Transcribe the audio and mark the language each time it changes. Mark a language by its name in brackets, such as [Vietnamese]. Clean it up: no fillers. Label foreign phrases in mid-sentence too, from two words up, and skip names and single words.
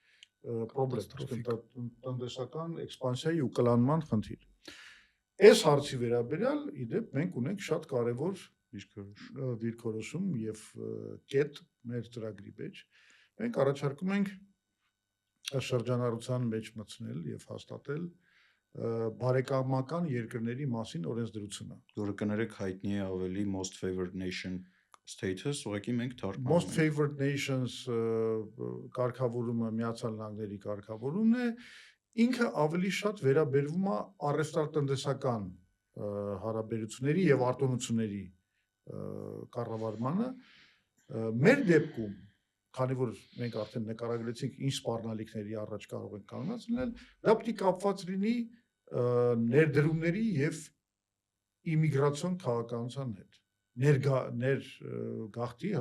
[Armenian] պրոբլեմ, տնտեսական էքսպանսիայի ու կլանման խնդիր։ Այս հարցի վերաբերյալ, իդեպ, մենք ունենք շատ կարևոր դիրքորոշում եւ կետ մեր ծրագրի մեջ։ Մենք առաջարկում ենք շրջանառության մեջ մտցնել եւ հաստատել բարեկամական երկրների մասին օրենսդրությունը, որը կներեք հայտնի է ավելի [English] most favored nation status, [Armenian] ուղղակի մենք թարգմանում ենք։ [English] Most favored nations [Armenian] կարգավորումը Միացյալ Նահանգների կարգավորումն է, ինքը ավելի շատ վերաբերվում է առևտրատնտեսական հարաբերությունների եւ արտոնությունների կառավարմանը։ Մեր դեպքում, քանի որ մենք արդեն նկարագրեցինք ինչ սպառնալիքների առաջ կարող են կանգնեցնել, դա պետք է կապված լինի ներդրումների եւ իմիգրացիոն քաղաքականության հետ, ներգաղթի, հա,